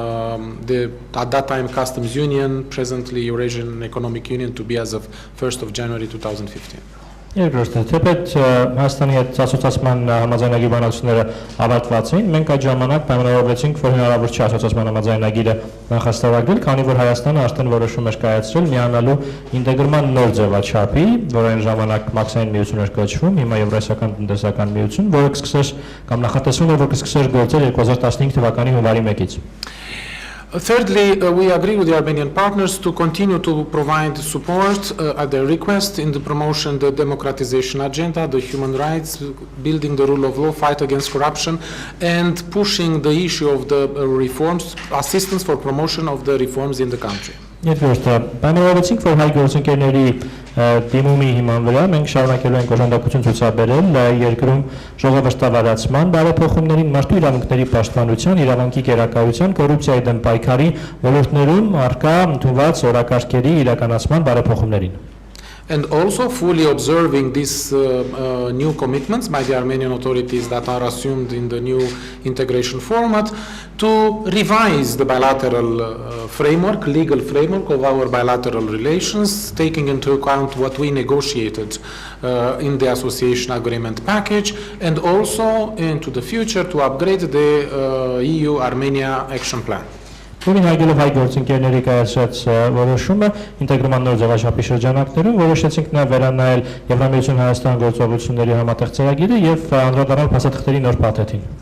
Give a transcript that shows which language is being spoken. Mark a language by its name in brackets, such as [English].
[English] At that time Customs Union, presently Eurasian Economic Union, to be as of 1st of January 2015. [Armenian] Երկրորդը, թեպետ Հայաստանի հետ ասոցիացիան համաձայնագիր բանակցությունները ավարտված էին, մենք այդ ժամանակ պայմանավորվեցինք, որ հնարավոր չէ ասոցիացիան համաձայնագիրը նախաստավագրել, քանի որ Հայաստանը արդեն որոշում էր կայացրել միանալու ինտեգրման նոր ձևաչափի, որ այն ժամանակ մաքսային միություն էր կոչվում, հիմա Եվրասիական տնտեսական միություն, որը կսկսեր կամ նախատեսվում էր, որ կսկսեր գործել 2015 թվականի հունվարի 1-ից. [English] Thirdly, we agree with the Armenian partners to continue to provide support at their request in the promotion of the democratization agenda, the human rights, building the rule of law, fight against corruption, and pushing the issue of the reforms, assistance for promotion of the reforms in the country. [Armenian] Երկրորդը, պայմանավորվեցինք, որ հայ գործընկերների դիմումի հիման վրա մենք շարունակելու ենք օժանդակություն ցուցաբերել երկրում ժողովրդավարացման, բարեփոխումներին, մարդու իրավունքների պաշտպանության, իրավունքի կերակայության, կոռուպցիայի դեմ պայքարի ոլորտներում առկա ընդունված օրակարգերի իրականացման բարեփոխումներին. [English] And also fully observing these new commitments by the Armenian authorities that are assumed in the new integration format to revise the bilateral framework, legal framework of our bilateral relations, taking into account what we negotiated in the association agreement package, and also into the future to upgrade the EU-Armenia action plan. [Armenian] Ուրին հայգելով հայ գործընկերների կայացրած որոշումը ինտեգրման նոր ձևաչափի շրջանակներում որոշեցինք նաև վերանայել Եվրամիություն Հայաստան գործողությունների համատեղ ծրագիրը եւ անդրադառնալ փաստաթղթերի նոր փաթեթին.